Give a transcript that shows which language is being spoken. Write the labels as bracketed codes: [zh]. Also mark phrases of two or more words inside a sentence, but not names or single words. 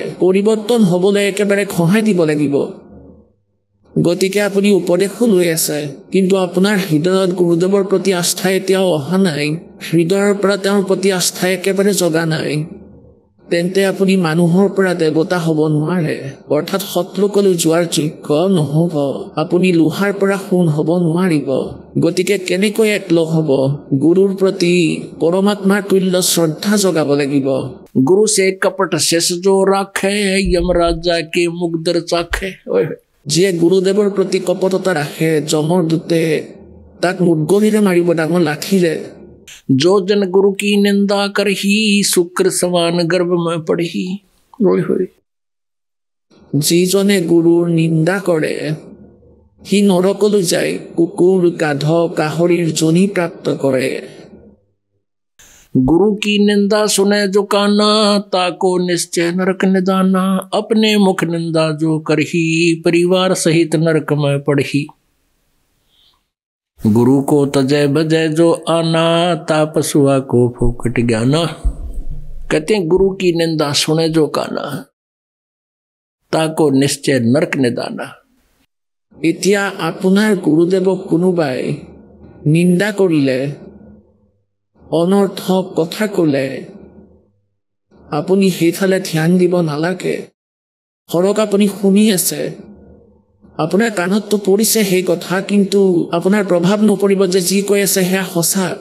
[as] পৰিৱৰ্তন হ'বলৈ একেবাৰে সহায় দিব লাগিব। গতিকে আপুনি উপদেশো লৈ আছে, কিন্তু আপোনাৰ হৃদয়ত গুৰুদেৱৰ প্ৰতি আস্থা এতিয়াও অহা নাই, হৃদয়ৰ পৰা তেওঁৰ প্ৰতি আস্থা একেবাৰে জগা নাই, তেন্তে আপুনি মানুহৰ পৰা দেৱতা হ'ব নোৱাৰে, অৰ্থাৎ সৎলোকলৈ যোৱাৰ যোগ্য নহ'ব। আপুনি লোহাৰ পৰা সোণ হ'ব নোৱাৰিব। গতিকে কেনেকৈ একলগ হ'ব? গুৰুৰ প্ৰতি পৰমাত্মাৰ তুল্য শ্ৰদ্ধা জগাব লাগিব। [hi] गुरु से कपट शेष जो राखे यमराजा के मुग्धर चाखे। [as] যিয়ে গুৰুদেৱৰ প্ৰতি কপটতা ৰাখে, যমৰ দূতে তাক মুদগলিৰে মাৰিব ডাঙৰ লাঠিৰে। [hi] जो जन गुरु की निंदा करही शुक्र समान गर्भ में पड़ही। [as] যিজনে গুৰুৰ নিন্দা কৰে সি নৰকলৈ যায়, কুকুৰ গাধ গাহৰিৰ জনি প্ৰাপ্ত কৰে। [hi] गुरु की निंदा सुने जो काना ताको निश्चय नरक निदाना। अपने मुख निंदा जो करही परिवार सहित नरक में पड़ही। गुरु को तजय बजय जो आना ता पशुआ को फोकट ज्ञाना। कहते हैं गुरु की निंदा सुने जो काना ताको निश्चय नरक निदाना। [as] এতিয়া আপোনাৰ গুৰুদেৱক কোনোবাই নিন্দা কৰিলে, অনৰ্থক কথা ক'লে, আপুনি সেইফালে ধ্যান দিব নালাগে। ধৰক আপুনি শুনি আছে, আপোনাৰ কাণততো পৰিছে সেই কথা, কিন্তু আপোনাৰ প্ৰভাৱ নপৰিব যে যি কৈ আছে সেয়া সঁচা।